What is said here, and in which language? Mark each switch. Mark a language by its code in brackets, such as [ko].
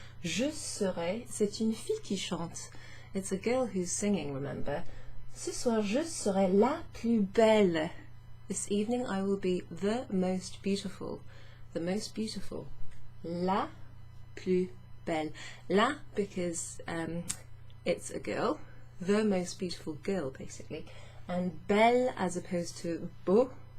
[fr] Je serai, c'est une fille qui chante. [en] It's a girl who's singing, remember. [fr] Ce soir, je serai la plus belle. [en] This evening I will be the most beautiful. The most beautiful. [fr] La plus belle. La, [en] because it's a girl. The most beautiful girl, basically. And belle as opposed to beau.